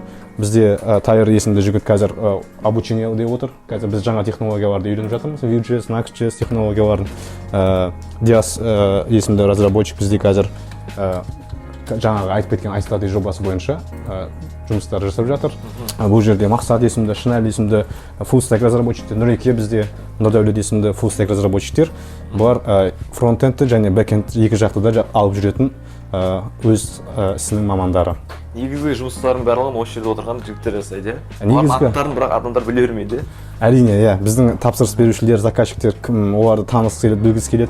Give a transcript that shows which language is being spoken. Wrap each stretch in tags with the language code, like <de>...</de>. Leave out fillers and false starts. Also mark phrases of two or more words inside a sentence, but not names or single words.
<kk>Бізде Тайыр есімді жігіт қазір обучение деп отыр. Қазір біз жаңа технологияларды үйреніп жатырмыз. Vue.js, Next.js технологияларын. Диас есімді разработчик бізде қазір жаңағы айтып кеткен iStudy жобасы бойынша жұмыстар жасап жатыр. Бұл жерде Мақсат есімді, Шынәл есімді</kk> <en>full stack</en> <kk>разработчиктер, Нұреке бізде, Нұрдәулет есімді</kk> <en>full stack</en> <kk>разработчиктер. Бұлар фронтендті және бэкенд екі жақты да алып жүретін өз ісінің мамандары. Негізгі жұмыстардың барлығын осы жерде отырған жігіттер жасайды. Негізгі аттарын бірақ адамдар біле бермейді. Әрине, біздің тапсырыс берушілер, заказчиктер оларды танысқысы келеді, білгісі келеді.</kk>